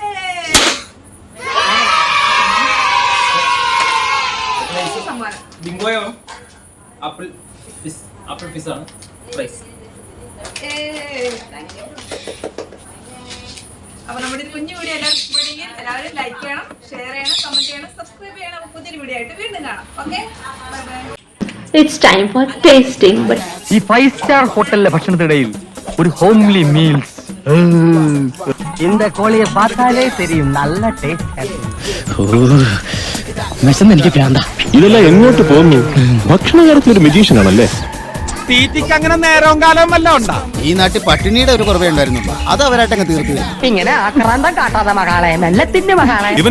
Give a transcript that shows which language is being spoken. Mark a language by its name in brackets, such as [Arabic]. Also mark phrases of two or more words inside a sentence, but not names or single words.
[Malayalam] സമ്മാനം ബിങ്കോയോ [English] apple piece [Malayalam] ആണ് പ്രൈസ്. അപ്പൊ നമ്മുടെ കുഞ്ഞു വീഡിയോ എല്ലാവരും ലൈക്ക് ചെയ്യണം, ഷെയർ ചെയ്യണം, കമന്റ് ചെയ്യണം, സബ്സ്ക്രൈബ് ചെയ്യണം. പുതിയൊരു വീഡിയോ ആയിട്ട് വീണ്ടും കാണാം. ഓക്കെ, [English] bye bye. It's time for tasting, but [Malayalam] ഈ 5-സ്റ്റാർ ഹോട്ടലിലെ ഭക്ഷണത്തിനിടയിൽ ഒരു [English] homely meals. [Tamil] இந்த கோழியை பார்த்தாலே தெரியும் நல்ல டேஸ்ட். [Malayalam] എനിക്ക് വേണ്ട. ഇതെല്ലാം എങ്ങോട്ട് പോകുന്നു? ഭക്ഷണ കാര്യത്തിൽ ഒരു മെജീഷ്യൻ ആണല്ലേ. തീറ്റിക്ക് അങ്ങനെ നേരവും കാലവും വല്ല ഉണ്ടാ? ഈ നാട്ടിൽ പട്ടിണിയുടെ ഒരു കുറവേ ഉണ്ടായിരുന്നുള്ളൂ, അത് അവരായിട്ടങ്ങ് തീർത്തില്ല. ഇങ്ങനെ ആക്രാന്തം കാട്ടാതെ മകളെ, മെല്ലത്തിന്റെ മകളെ.